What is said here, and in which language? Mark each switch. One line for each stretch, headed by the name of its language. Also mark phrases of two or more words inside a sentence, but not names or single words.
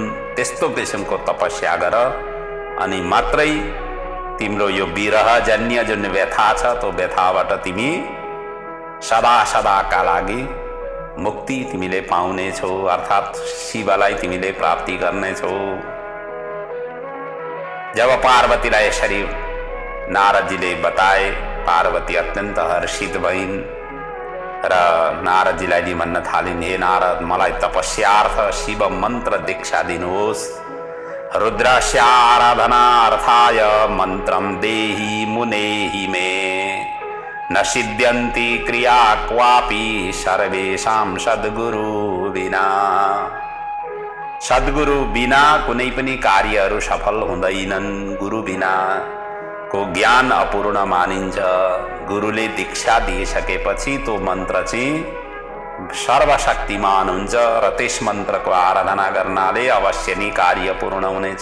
Nepali: त्यस्तो किसिमको तपस्या गर, अनि मात्रै तिम्रो यो विरह जन्य जुन व्यथा छ त्यो व्यथाबाट तिमी सदा सदाका लागि मुक्ति तिमीले पाउनेछौ, अर्थात् शिवलाई तिमीले प्राप्ति गर्नेछौ। जब पार्वतीलाई यसरी नारदजीले बताए, पार्वती अत्यन्त हर्षित भइन् र नारदजीलाई नि भन्न थालिन्, हे नारद, मलाई तपस्यार्थ शिव मन्त्र दीक्षा दिनुहोस्।
Sanskrit: रुद्रस्य आराधनार्थाय मन्त्रं देहि मुनेहि मे, न सिद्ध्यन्ति क्रिया क्वापि सर्वेषां सद्गुरु बिना।
Nepali: सद्गुरु बिना कुनै पनि कार्यहरू सफल हुँदैनन्। गुरु बिना को ज्ञान अपूर्ण मानिन्छ। गुरुले दीक्षा दिइसकेपछि तो मन्त्र चाहिँ सर्वशक्तिमान हुन्छ र त्यस मन्त्रको आराधना गर्नाले अवश्य नै कार्य पूर्ण हुनेछ।